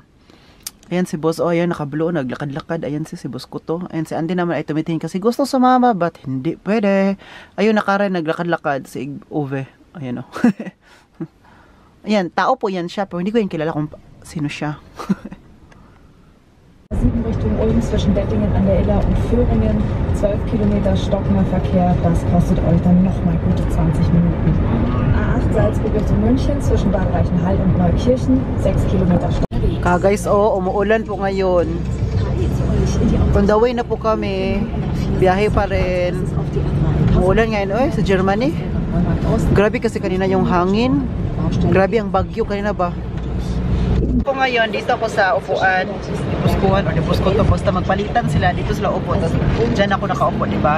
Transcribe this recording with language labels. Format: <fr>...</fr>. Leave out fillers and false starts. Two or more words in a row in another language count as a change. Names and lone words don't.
<tl>Ayan si boss, ayan nakablo, naglakad-lakad. Ayan si boss ko to. Ayan si Andy naman ay tumitingin kasi gusto sumama but hindi pwede. Ayun nakara naglakad-lakad si Uwe. Ayan o. Ayan, tao po yan siya pero hindi ko yan kilala kung sino siya.</tl> <de>7 Richtung Ulm zwischen Dettingen an der Iller und Föhringen. 12 Kilometer Stocknerverkehr, das kostet euch dann nochmal gute 20 Minuten. A8 Salzburg Richtung München zwischen Bad Reichenhall und Neukirchen. 6 Kilometer Stocknerverkehr.</de> <tl>Guys, umuulan po ngayon.</tl> <en>On the way</en> <tl>na po kami. Biyahe pa rin. Umuulan ngayon, sa Germany. Grabe kasi kanina yung hangin. Grabe ang bagyo kanina ba? Po ngayon, dito ako sa upuan, Buskuhan o Buskuhan to, basta magpalitan sila, dito sila upo, tapos dyan ako nakaupo, diba?</tl>